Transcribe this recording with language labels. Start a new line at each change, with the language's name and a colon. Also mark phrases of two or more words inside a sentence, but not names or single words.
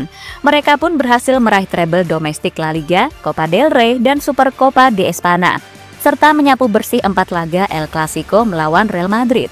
Indonesian: Mereka pun berhasil meraih treble domestik La Liga, Copa del Rey, dan Supercopa de España, serta menyapu bersih 4 laga El Clasico melawan Real Madrid.